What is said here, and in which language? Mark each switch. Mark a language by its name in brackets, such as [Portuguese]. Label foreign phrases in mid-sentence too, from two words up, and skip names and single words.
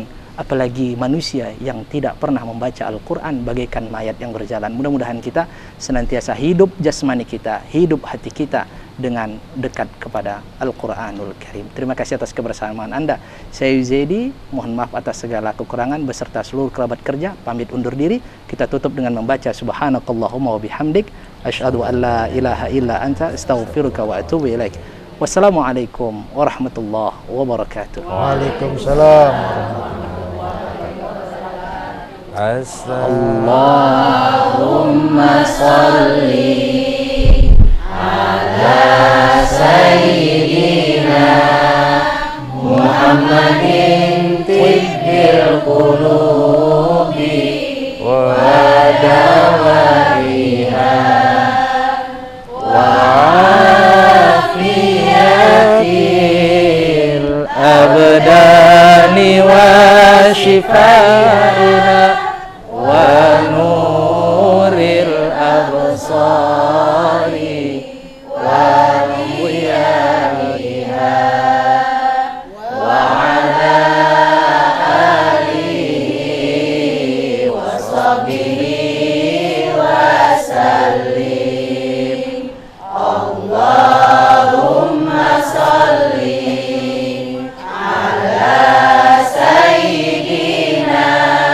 [Indonesian] Apalagi manusia yang tidak pernah membaca Al-Quran bagaikan mayat yang berjalan. Mudah-mudahan kita senantiasa hidup jasmani kita, hidup hati kita dengan dekat kepada Al-Quranul Karim. Terima kasih atas kebersamaan Anda. Saya Yuzaidi, mohon maaf atas segala kekurangan beserta seluruh kerabat kerja. Pamit undur diri. Kita tutup dengan membaca [Arabic] سبحانك اللهم وبحمدك أشهد أن لا إله إلا أنت أستغفرك وأتوب إليك. والسلام عليكم ورحمة الله وبركاته. Waalaikumsalam. اللهم صل على سيدنا محمد طب القلوب ودوائها وعافية الأبدان و شفائنا ونور الأبصار ووِيائها وعلى آله وصحبه وسلم. اللهم صل على سيدنا